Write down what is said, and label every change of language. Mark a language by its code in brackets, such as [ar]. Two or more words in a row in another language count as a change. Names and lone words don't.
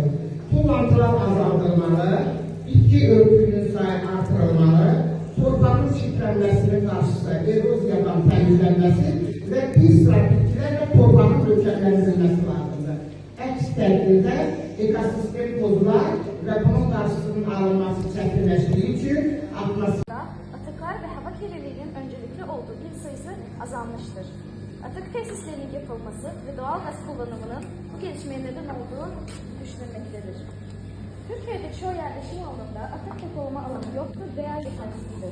[az] Tullantılar azaldılmalı, bitki örtüyünün sayı artırılmalı, torpağın çitlənməsinin qarşısı, eroziyadan təmizlənməsi və bir sıra bitkilər və torpağın möhkəmləndirilməsi lazımdır. Əks təqdirdə ekosistem pozular və bunun qarşısının alınması çətinləşdiyi üçün atmosfer [tr] atıklar ve hava kirliliğinin öncelikli olduğu il sayısı azalmıştır. Atık tesislerinin yapılması ve doğal gaz kullanımının bu gelişmeye neden olduğu düşünülmektedir. Türkiye'de çoğu yerleşim alanında atık depolama alanı yoktur veya yetersizdir.